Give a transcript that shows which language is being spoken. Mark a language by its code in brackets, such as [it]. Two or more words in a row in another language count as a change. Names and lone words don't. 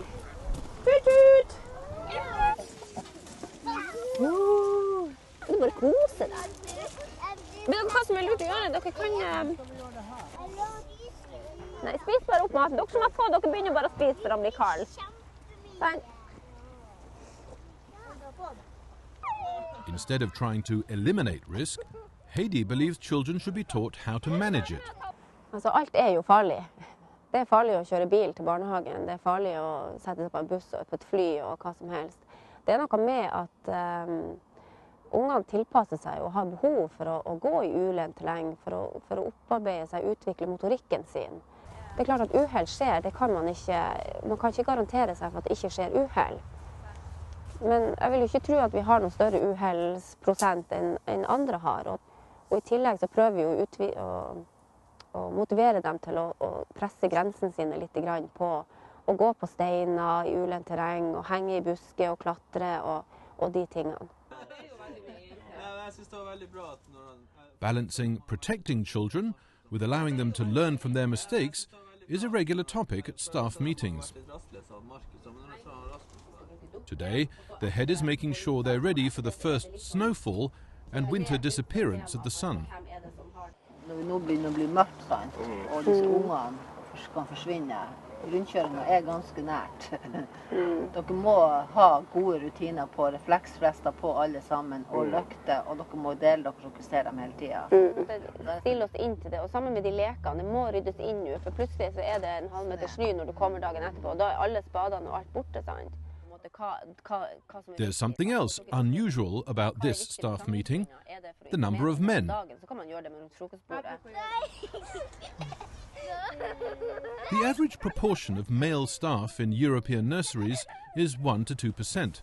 [no] Tut! Du bare kose deg. Men hva som er lurt å gjøre? Dere kan... Nei, spis bare opp maten. Dere som har fått, dere begynner bare å spise for han blir kald. Sånn. [en] Instead of trying to eliminate risk, Heidi believes children should be taught how to manage it. [no] Altså, alt er jo farlig. Det er farlig å kjøre bil til barnehagen, det er farlig å sette seg på en buss og på et fly og hva som helst. Det er noe med at ungene tilpasser seg og har behov for å gå i ulendt terreng, for å opparbeide seg og utvikle motorikken sin. Det er klart at uheld skjer, det kan man kan ikke garantere seg for at det ikke skjer uheld. Men jeg vil jo ikke tro at vi har noen større uheldsprosent enn andre har. Og i tillegg så prøver vi å motivere dem til å presse grensene sine litt på å gå på steiner i ulendt terreng, og henge i buske og klatre og de tingene. [en] Balancing protecting children with allowing them to learn from their mistakes is a regular topic at staff meetings. Today, the head is making sure they're ready for the first snowfall and winter disappearance of the sun. [no] Når vi nå begynner å bli mørkt, sant, og disse ungene kan forsvinne, rundkjøringen ganske nært. Dere må ha gode rutiner på refleksfrester på alle sammen, og løkter, og dere må dele dere så dere ser dem hele tiden. Stille oss inn til det, og sammen med de lekene, det må ryddes inn nå, for plutselig så er det en halvmeter snø når du kommer dagen etterpå, og da er alle spadene og alt borte, sant? [en] There's something else unusual about this staff meeting, the number of men. The average proportion of male staff in European nurseries is 1 to 2%.